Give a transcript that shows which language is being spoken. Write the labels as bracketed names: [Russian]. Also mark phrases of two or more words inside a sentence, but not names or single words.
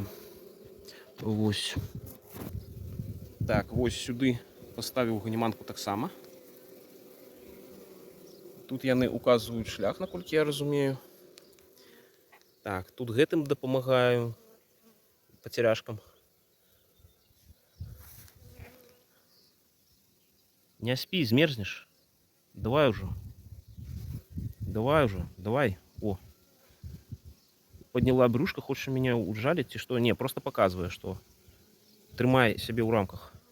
[Belarusian] Вось. Так, вось сюды паставіў ганіманку таксама. Тут яны указваюць шлях, наколькі я разумею. Так, тут гэтым дапамагаю пацяряшкам. Не спи, змерзнешь. [Russian] Давай уже. Давай. О. Подняла брюшко, хочешь меня ужалить и что? Не, просто показываю, что трымай себе в рамках.